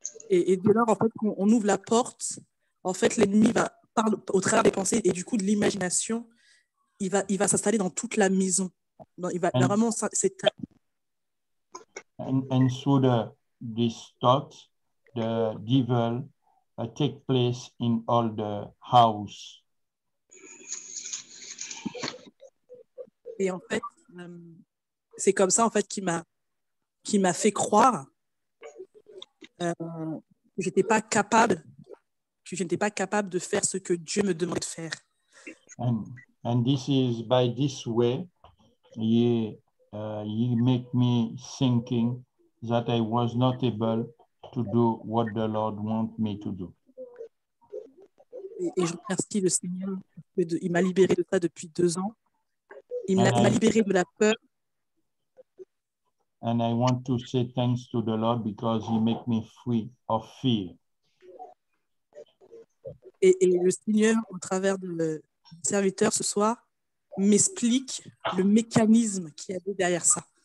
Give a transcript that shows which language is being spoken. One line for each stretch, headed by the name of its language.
French: Et dès lors, en fait, quand on ouvre la porte, en fait, l'ennemi va parler au travers des pensées et du coup de l'imagination, il va s'installer dans toute la maison. Il va vraiment s'étaler.
English: And through this thought, the devil take place in all the house.
French: Et en fait, c'est comme ça en fait qui m'a fait croire que je n'étais pas capable de faire ce que Dieu me demandait de faire.
English: And this is by this way he make me thinking that I was not able to do what the Lord want me to do.
French: Et je remercie le Seigneur, parce que il m'a libéré de ça depuis 2 ans. Il m'a
English: And
French: libéré de la peur.
English: I want to say thanks to the Lord because he make me free of fear.
French: Et le Seigneur, au travers du serviteur ce soir, m'explique le mécanisme qui est derrière ça.